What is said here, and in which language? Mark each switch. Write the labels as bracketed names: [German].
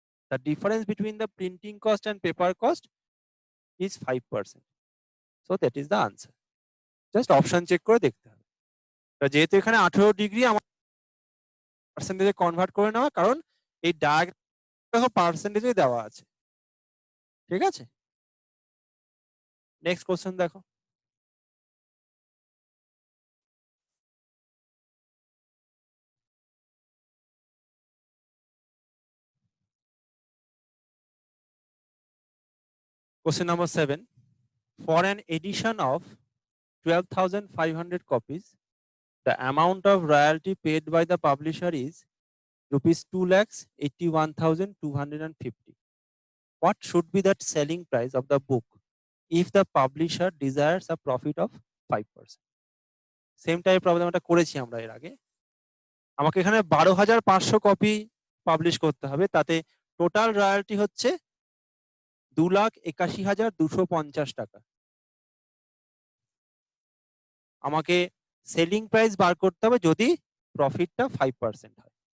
[English] The difference between the printing cost and paper cost is 5%. So that is the answer. Just option check [Bangla] করে দেখতে হবে। যেহেতু এখানে 18 degree আমার পার্সেন্টেজে convert করে নেওয়া, কারণ এই ডায়াগ্রাম পার্সেন্টেজে দেওয়া আছে। ঠিক আছে, নেক্সট কোশ্চেন দেখো। [English] Question number 7. For an edition of 12,500 copies, the amount of royalty paid by the publisher is rupees 2,81,250. What should be that selling price of the book if the publisher desires a profit of 5%? [Bangla] Same type প্রবলেমটা করেছি আমরা এর আগে। আমাকে এখানে 12,500 copy publish করতে হবে, তাতে টোটাল রয়্যালটি হচ্ছে 2,81,250 টাকা। আমাকে সেলিং প্রাইস বার করতে হবে যদি প্রফিটটা 5% হয়।